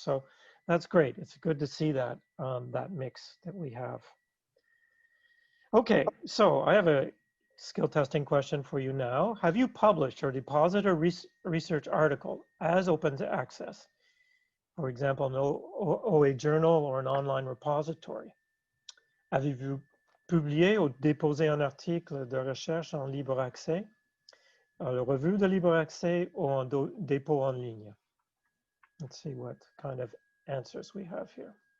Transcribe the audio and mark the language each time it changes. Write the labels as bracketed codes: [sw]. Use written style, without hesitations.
[en] So that's great. It's good to see that, that mix that we have. Okay, so I have a skill testing question for you now. Have you published or deposited a research article as open to access? For example, an OA journal or an online repository. [fr] Avez-vous publié ou déposé un article de recherche en libre accès, une revue de libre accès ou un dépôt en ligne? [en] Let's see what kind of answers we have here.